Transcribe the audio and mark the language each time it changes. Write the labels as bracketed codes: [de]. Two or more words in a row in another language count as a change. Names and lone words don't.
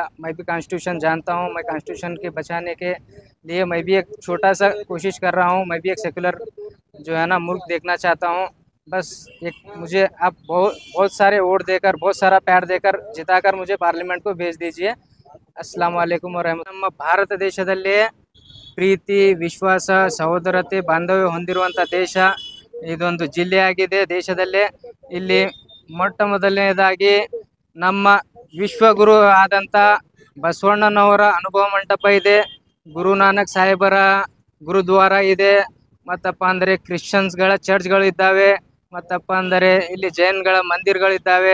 [hi] मैं भी कॉन्स्टिट्यूशन जानता हूँ। मैं कॉन्स्टिट्यूशन के बचाने के लिए मैं भी एक छोटा सा कोशिश कर रहा हूँ। मैं भी एक सेकुलर जो है ना मुल्क देखना चाहता हूँ। बस एक मुझे आप बहुत बहुत सारे वोट देकर, बहुत सारा प्यार देकर जिताकर मुझे पार्लियामेंट को भेज दीजिए। [ar] السلام عليكم ورحمة الله. [kn] ನಮ್ಮ ಭಾರತ ದೇಶದಲ್ಲಿ ಪ್ರೀತಿ, ವಿಶ್ವಾಸ, ಸಹೋದರತೆ, ಬಾಂಧವ್ಯ ಹೊಂದಿರುವಂಥ ದೇಶ ಇದೊಂದು ಜಿಲ್ಲೆಯಾಗಿದೆ ದೇಶದಲ್ಲೇ। ಇಲ್ಲಿ ಮೊಟ್ಟ ಮೊದಲನೇದಾಗಿ ನಮ್ಮ ವಿಶ್ವಗುರು ಆದಂಥ ಬಸವಣ್ಣನವರ ಅನುಭವ ಮಂಟಪ ಇದೆ, ಗುರು ನಾನಕ್ ಸಾಹೇಬರ ಗುರುದ್ವಾರ ಇದೆ, ಮತ್ತಪ್ಪ ಅಂದರೆ ಕ್ರಿಶ್ಚಿಯನ್ಸ್ಗಳ ಚರ್ಚ್ಗಳು ಇದ್ದಾವೆ, ಮತ್ತಪ್ಪ ಅಂದರೆ ಇಲ್ಲಿ ಜೈನ್ಗಳ ಮಂದಿರಗಳಿದ್ದಾವೆ।